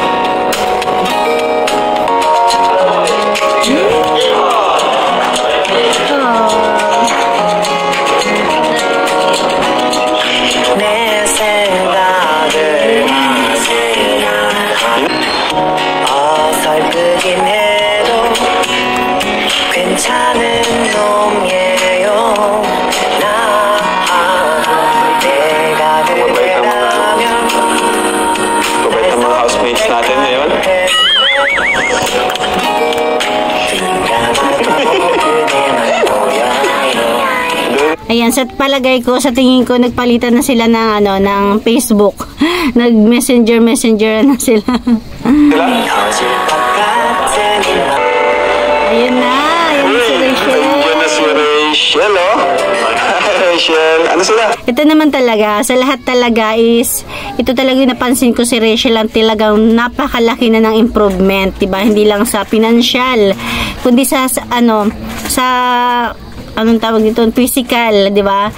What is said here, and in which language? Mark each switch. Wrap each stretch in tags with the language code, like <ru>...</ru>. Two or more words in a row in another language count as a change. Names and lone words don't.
<ko>내 생각을 어설프긴 해도 괜찮은 놈이에요 나 내가 그대라면</ko> <tl>Mabait ang mga housemates natin ngayon.</tl> <ko>그대만 보여요</ko> <tl>Ayan, sa palagay ko, sa tingin ko, nagpalitan na sila ng, ng Facebook. Nag-messenger na sila. Sila?</tl> <ko>터질 것 같은</ko> <tl>Ayun na, ayun si Rachel. Ayun na si Rachel, oh. Rachel, ano sila? Ito naman talaga, sa lahat talaga is, ito talaga yung napansin ko si Rachel ang talagang napakalaki na ng improvement, diba? Hindi lang sa financial, kundi sa anong tawag dito, physical, di ba?</tl>